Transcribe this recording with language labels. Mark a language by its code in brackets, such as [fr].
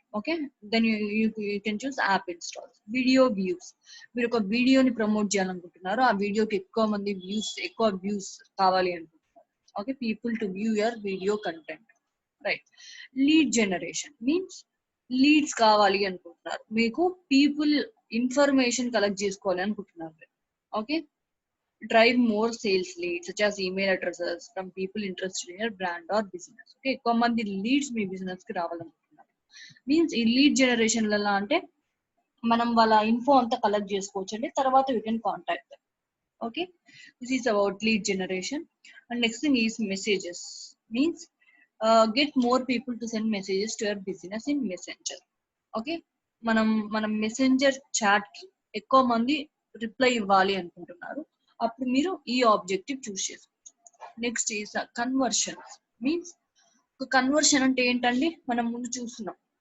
[en] Okay, then you can choose app installs. [te] Video views, మీరు ఒక వీడియోని ప్రమోట్ చేయాలనుకుంటున్నారు, ఆ వీడియోకి ఎక్కువ వ్యూస్ కావాలి అనుకుంటున్నారు. Okay, [en] People to view your video content. [te] Right. Lead generation means leads కావాలి అనుకుంటున్నారు, మీకు పీపుల్ ఇన్ఫర్మేషన్ కలెక్ట్ చేసుకోవాలి అనుకుంటున్నారు. [en] Okay, drive more sales leads such as email addresses from people interested in your brand or business. [te] Okay, ఎక్కువ మంది leads మీ business కి రావాలనుకుంటున్నారు. Means ఈ lead generation ఎలా అంటే మనం వాళ్ళ ఇన్ఫో అంతా కలెక్ట్ చేసుకోవచ్చు అండి, తర్వాత [en] You can contact. Okay, this is about lead generation. And next thing is messages. Means get more people to send messages to your business in messenger. [te] Okay, మనం messenger chat కి ఎక్కువ మంది reply ఇవ్వాలి అనుకుంటున్నారు, అప్పుడు మీరు ఈ ఆబ్జెక్టివ్ చూస్ చేసుకోవచ్చు. [en] Next is conversions. [te] Means conversion అంటే ఏంటండి, మనం ముందు చూస్తున్నాం.